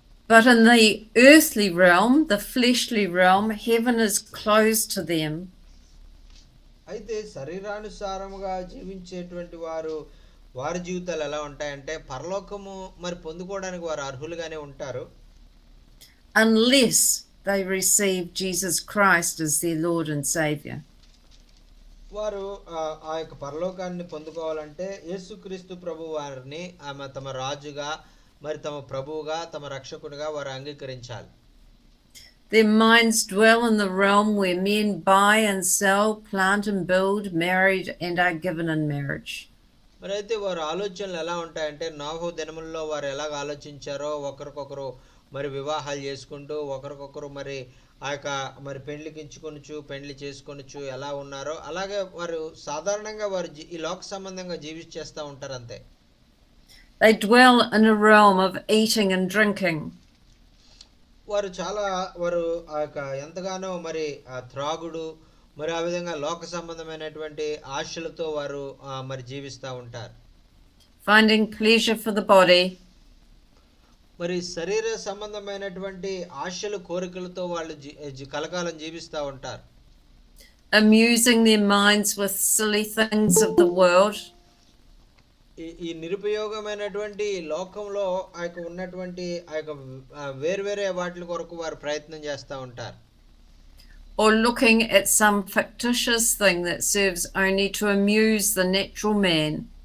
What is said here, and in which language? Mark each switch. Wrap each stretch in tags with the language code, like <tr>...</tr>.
<en>But in the earthly realm, the fleshly realm, heaven is closed to them.</en> <te>అయితే శరీరానుసారముగా జీవించేటువంటి వారి జీవితాలు ఎలా ఉంటాయంటే పరలోకము మరి పొందుకోవడానికి వారు అర్హులుగానే ఉంటారు,</te> <en>unless they receive Jesus Christ as their Lord and Savior.</en> <te>వారు ఆ యొక్క పరలోకాన్ని పొందుకోవాలంటే యేసుక్రీస్తు ప్రభు వారిని తమ రాజుగా మరి తమ ప్రభువుగా తమ రక్షకుడిగా వారు అంగీకరించాలి.</te> <en>Their minds dwell in the realm where men buy and sell, plant and build, married and are given in marriage.</en> <te>మరి అయితే వారి ఆలోచనలు ఎలా ఉంటాయంటే నోహు దినముల్లో వారు ఎలాగ ఆలోచించారో ఒకరికొకరు మరి వివాహాలు చేసుకుంటూ ఒకరికొకరు మరి ఆ యొక్క మరి పెండ్లి చేసుకొనొచ్చు ఎలా ఉన్నారో అలాగే వారు సాధారణంగా వారు ఈ లోక సంబంధంగా జీవించేస్తూ ఉంటారు అంతే.</te> <en>They dwell in a realm of eating and drinking.</en> <te>వారు ఆ యొక్క ఎంతగానో మరి త్రాగుడు మరి ఆ విధంగా లోక సంబంధమైనటువంటి ఆశలతో వారు మరి జీవిస్తూ ఉంటారు.</te> <en>Finding pleasure for the body.</en> <te>మరి శరీర సంబంధమైనటువంటి ఆశలు కోరికలతో వాళ్ళు కలకాలం జీవిస్తూ ఉంటారు.</te> <en>Amusing their minds with silly things of the world.</en> <te>ఈ నిరుపయోగమైనటువంటి లోకంలో ఆ యొక్క ఉన్నటువంటి ఆ యొక్క వేరే వాటి కొరకు వారు ప్రయత్నం చేస్తూ ఉంటారు.</te> <en>Or looking at some fictitious thing that serves only to amuse the natural man.</en>